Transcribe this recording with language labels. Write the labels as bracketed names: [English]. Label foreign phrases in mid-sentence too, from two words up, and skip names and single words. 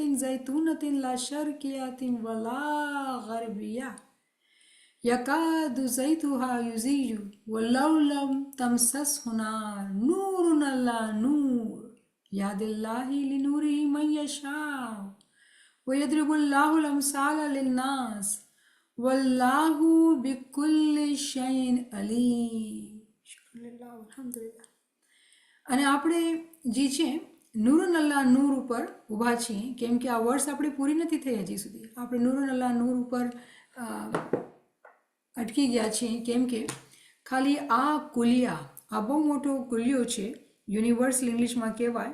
[Arabic] زيتونة لا شرقية ولا غربية يكاد زيتها يزيج ولو لم تمسسه نار نور على نور يهدي الله لنوره من يشاء ويضرب الله الأمثال للناس والله بكل شيء عليم. شكر الله الحمد لله. [Gujarati] અને આપણે જે છે [Arabic] نورٌ الله نور [Gujarati] ઉપર ઊભા છીએ કેમ કે આ વર્ષ આપણી પૂરી નથી થઈ હજી સુધી। આપણે [Arabic] نورٌ الله نور [Gujarati] ઉપર અટકી ગયા છીએ કેમ કે ખાલી આ કુલિયા, આ બહુ મોટો કુલિયો છે, યુનિવર્સલ ઇંગ્લિશમાં કહેવાય।